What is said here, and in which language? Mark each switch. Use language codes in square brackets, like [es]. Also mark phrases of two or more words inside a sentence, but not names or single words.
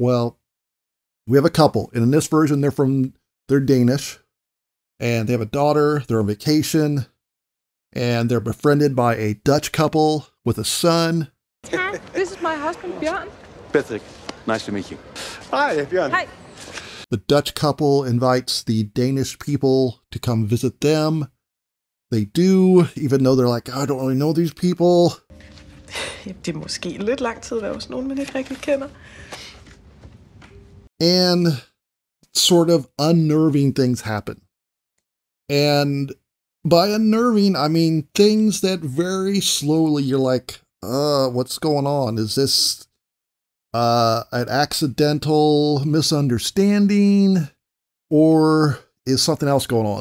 [en] Well, we have a couple, and in this version, they're Danish, and they have a daughter, they're on vacation, and they're befriended by a Dutch couple with a son. Hi, this is my husband, Bjørn. Patrick, nice to meet you. Hi, Bjørn. Hi. The Dutch couple invites the Danish people to come visit them. They do, even though they're like, I don't really know these people. [da] Det er måske lidt lang tid, der er også nogen, man ikke rigtig kender. [en] And sort of unnerving things happen. And by unnerving, I mean things that very slowly you're like, what's going on? Is this an accidental misunderstanding, or is something else going on?